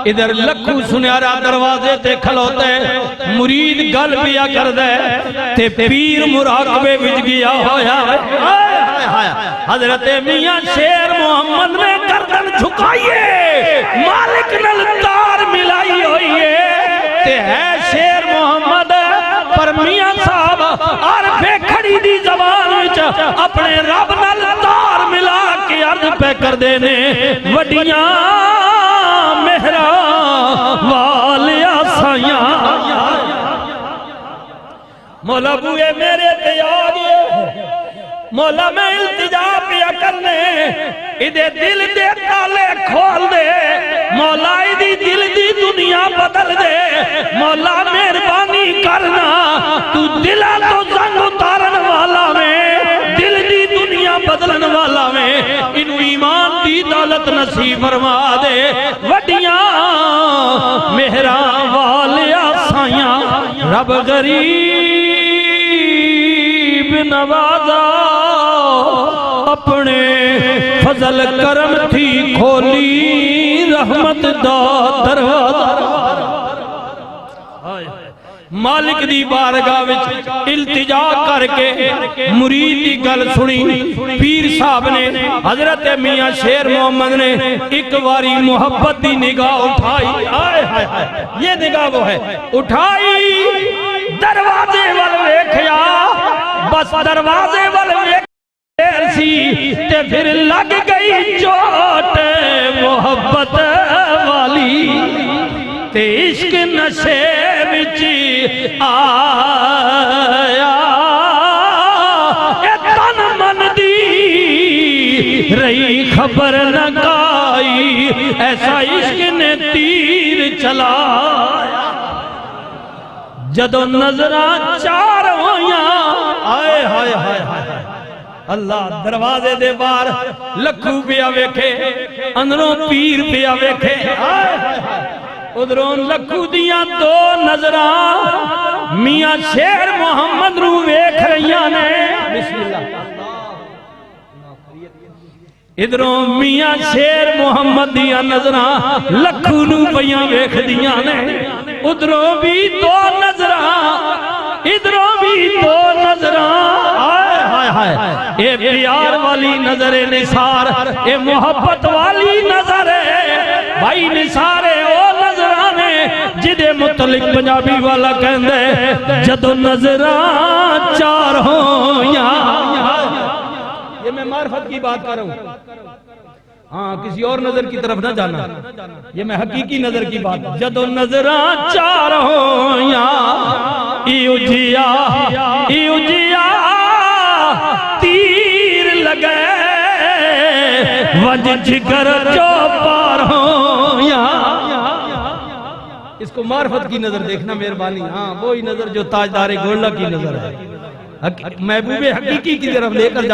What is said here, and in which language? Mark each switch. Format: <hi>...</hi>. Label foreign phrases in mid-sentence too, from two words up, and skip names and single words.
<pa>ادھر لکھو سنیارا دروازے تے کھلوتے مرید گل پیا کر دے تے پیر مراقبے وچ گیا ہویا، حضرت میاں شیر محمد نے گردن جھکائیے، مالک نل تار ملائی ہوئیے تے ہے شیر محمد، پر میاں صاحب عرفے کھڑی دی زبان وچ اپنے رب نل تار ملا کے عرض پہ کر دینے، وڈیاں مہرا والیا سائیاں، مولا بوئے میرے تے آ گئے، مولا میں التجا پیا کرنے، ادھے دل دے تالے کھول دے، مولا ادھی دل دی دنیا بدل دے، مولا مہربانی کرنا، تو دلہ تو زنگ اتارن والا میں، دل دی دنیا بدلن والا میں، انو ایمان دی دولت نصیب فرما دے، وڈیاں مہران والیا سائیاں، رب غریب نوازا، اپنے فضل کرم تھی کھولی رحمت دا دروازہ، مالک دی بارگاہ وچ التجا کر کے مرید دی گل سنی، پیر صاحب نے حضرت میاں شیر محمد نے ایک واری محبت دی نگاہ اٹھائی، آئے ہائے ہائے</pa> <ur>یہ نگاہ وہ ہے،</ur> <pa>اٹھائی دروازے وال ویکھیا، بس دروازے وال ویکھیا سی تے پھر لگ گئی چوٹ محبت والی، تے عشق نشے وچ آیا، اے تن من دی رہی خبر نہ کائی، ایسا عشق نے تیر چلایا، جدو نظران چار ہویاں، آئے ہائے ہائے ہائے، اللہ دروازے دے بار لکھو پیا ویکھے، اندروں پیر پیا ویکھے، آئے ہائے ہائے، ادھروں لکھو دیاں دو نظران میاں شیر محمد رو ویکھ رہیاں نے، بسم اللہ، ادھروں میاں شیر محمد دیاں نظران لکھو نو پیاں ویکھ دیاں نے، ادھروں بھی دو نظران ادھروں بھی دو نظران ہائے ہائے ہائے اے پیار والی نظر نثار اے محبت والی نظر بھائی نثار او نظرانے جدے متعلق پنجابی والا کہندے جدو نظران چار ہوں یا</pa> <ur>یہ میں معرفت کی بات کر رہا ہوں ہاں کسی اور نظر کی طرف نہ جانا یہ میں حقیقی نظر کی بات</ur> <pa>جدو نظران چار ہوں یا ایو جیا تیر لگے وج جگر جو پار ہوں یا</pa> <ur>اس کو معرفت کی نظر دیکھنا مہربانی ہاں وہی نظر جو تاجدار گولڈا کی نظر ہے محبوب حقیقی کی طرف لے کر</ur>